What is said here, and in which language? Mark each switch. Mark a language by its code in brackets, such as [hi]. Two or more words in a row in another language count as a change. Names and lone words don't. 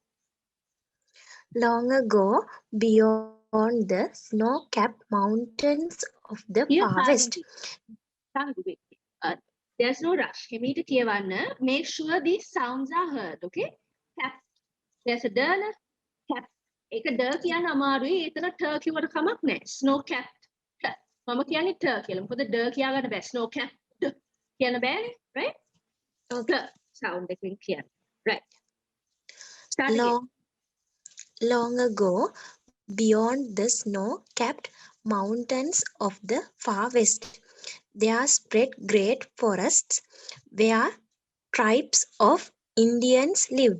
[en] Long ago, beyond the snow-capped mountains of the far west. Kavindi, wait. There's no rush. [si] හෙමිට කියවන්න. [en] Make sure these sounds are heard. Okay. Cap. There's a der. Cap. [si] ඒක der කියන්න අමාරුයි. එතන ter කිව්වට කමක් නැහැ. [en] Snow capped. [si] මම කියන්නේ ter කියලා. මොකද der කියාගන්න බෑ. [en] Snow capped. [si] කියන්න බෑනෙ, [en] right? Okay. [si] Sound ekin kiyanna. Right. [en] Long ago, beyond the snow-capped mountains of the far west, there spread great forests where tribes of Indians lived.